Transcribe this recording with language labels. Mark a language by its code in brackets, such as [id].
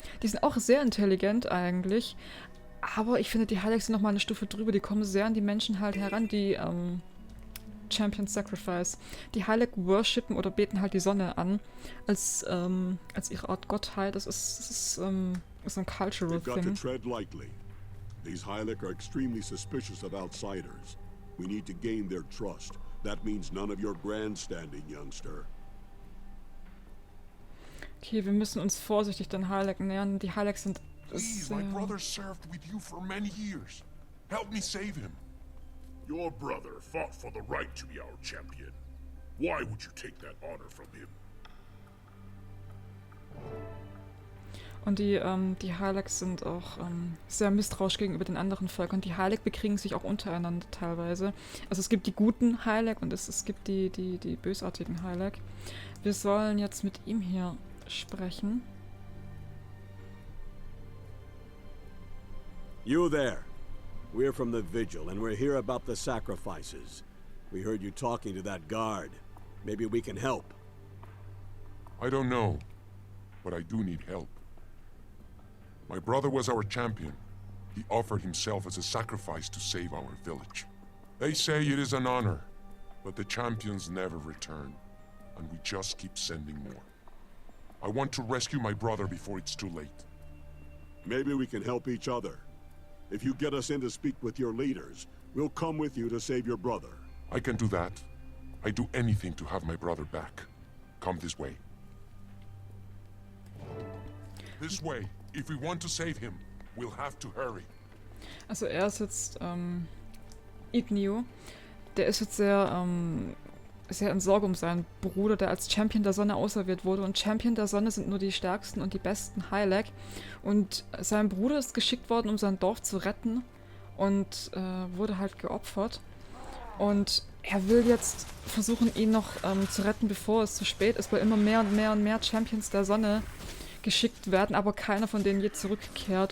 [de] Die sind auch sehr intelligent eigentlich. Aber ich finde, die Heilig sind nochmal eine Stufe drüber. Die kommen sehr an die Menschen halt heran, die Champion Sacrifice. Die Heilig worshipen oder beten halt die Sonne an als ihre Art Gottheit. Das ist ein cultural [en] You've got to thing. tread lightly. These Heilig are extremely suspicious of outsiders. We need to gain their trust. That means none of your grandstanding, youngster. [de] Okay, wir müssen uns vorsichtig den Heilig nähern. Die Heilig sind [en] Please, my brother served with you for many years. Help me save him. Your brother fought for the right to be our champion. Why would you take that honor from him? [de] Und die Heilig sind auch sehr misstrauisch gegenüber den anderen Völkern. Die Heilig bekriegen sich auch untereinander teilweise. Also es gibt die guten Heilig und es gibt die bösartigen Heilig. Wir sollen jetzt mit ihm hier sprechen. [en] You there. We're from the Vigil, and we're here about the sacrifices. We heard you talking to that guard. Maybe we can help. I don't know, but I do need help. My brother was our champion. He offered himself as a sacrifice to save our village. They say it is an honor, but the champions never return, and we just keep sending more. I want to rescue my brother before it's too late. Maybe we can help each other. If you get us in to speak with your leaders, we'll come with you to save your brother. I can do that. I'd do anything to have my brother back. Come this way. This way. If we want to save him, we'll have to hurry. [de] Also er ist jetzt Igneo. Der ist jetzt sehr in Sorge um seinen Bruder, der als Champion der Sonne auserwählt wurde. Und Champion der Sonne sind nur die stärksten und die besten Heilig. Und sein Bruder ist geschickt worden, um sein Dorf zu retten. Und wurde halt geopfert. Und er will jetzt versuchen, ihn noch zu retten, bevor es zu spät ist, weil immer mehr und mehr und mehr Champions der Sonne geschickt werden, aber keiner von denen je zurückkehrt.